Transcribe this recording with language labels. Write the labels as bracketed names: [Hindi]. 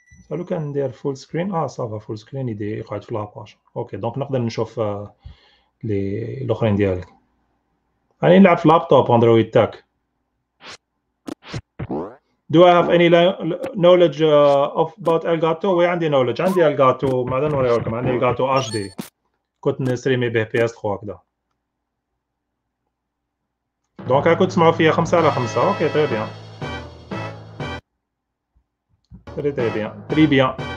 [Arabic] لو كان ندير فول سكرين صافا فول سكرين يقعد في لاباج. اوكي دونك نقدر نشوف لي الاخرين ديالك. راني نلعب في لابتوب اندرويد تاعك. [English] Do I have any knowledge about Elgato؟ [Arabic] وي عندي [English] knowledge. [Arabic] عندي Elgato بعدا نوريهولكم. عندي Elgato HD كنت نستريمي به PS3 هكذا. دونك كنت تسمعوا فيا 5/5. اوكي تري بيان تري بيان.